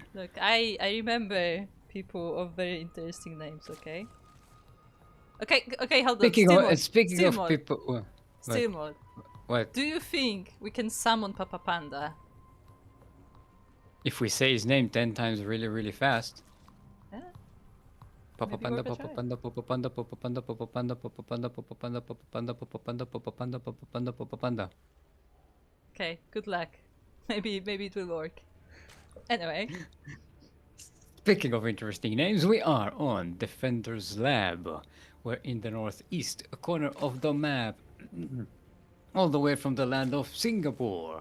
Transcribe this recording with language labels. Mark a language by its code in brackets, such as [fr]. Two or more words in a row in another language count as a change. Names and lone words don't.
[en] Look, I remember people of very interesting names. Okay, hold on. Speaking of people, Stillmod. What? Do you think we can summon Papa Panda? If we say his name 10 times really fast. Yeah. Papa Panda, Papa Panda, Papa Panda, Papa Panda, Papa Panda, Papa Panda, Papa Panda, Papa Panda, Papa Panda, Papa Panda, Papa Panda, Papa Panda. Okay, good luck. Maybe it will work. Anyway. Speaking of interesting names, we are on Defender's Lab. We're in the northeast corner of the map, all the way from the land of Singapore.